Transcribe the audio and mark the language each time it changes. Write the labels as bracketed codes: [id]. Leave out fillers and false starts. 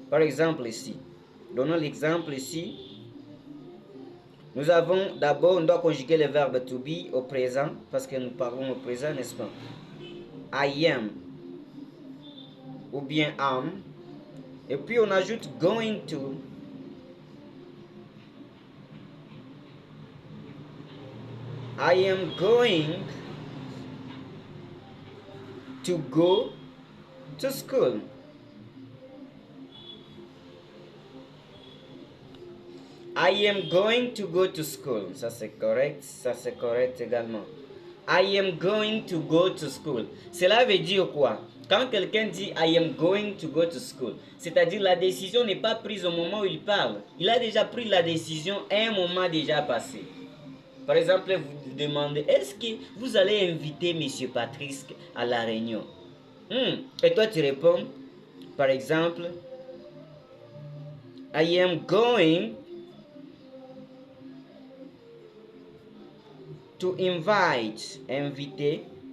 [fr] Par exemple ici, donnons l'exemple ici. Nous avons d'abord, on doit conjuguer le verbe to be au présent, parce que nous parlons au présent, n'est-ce pas? I am, ou bien am, et puis on ajoute going to. [en] I am going to go to school. I am going to go to school. [fr] Ça c'est correct également. [en] I am going to go to school. [fr] Cela veut dire quoi? Quand quelqu'un dit [en] I am going to go to school, [fr] c'est-à-dire la décision n'est pas prise au moment où il parle. Il a déjà pris la décision à un moment déjà passé. Par exemple, vous demandez, est-ce que vous allez inviter M. Patrice à la réunion? Et toi tu réponds, par exemple, [en] I am going to invite, [fr] inviter.